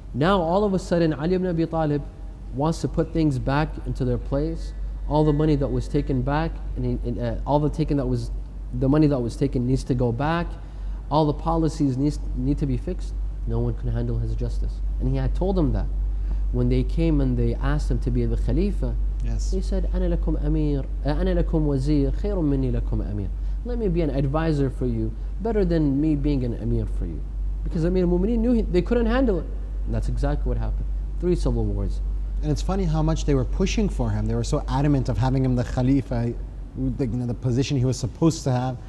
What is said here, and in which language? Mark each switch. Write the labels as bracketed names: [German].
[English] Now, all of a sudden, Ali ibn Abi Talib wants to put things back into their place. All the money that was taken back, and the money that was taken needs to go back. All the policies need to be fixed. No one can handle his justice. And he had told them that. When they came and they asked him to be the Khalifa, Yes. [Arabic] he said, أنا لكم أمير أنا لكم وزير خير مني لكم أمير. [English] Let me be an advisor for you, better than me being an Amir for you. Because Amir al-Mu'mineen knew they couldn't handle it. And that's exactly what happened. 3 civil wars. And it's funny how much they were pushing for him. They were so adamant of having him the Khalifa, the position he was supposed to have.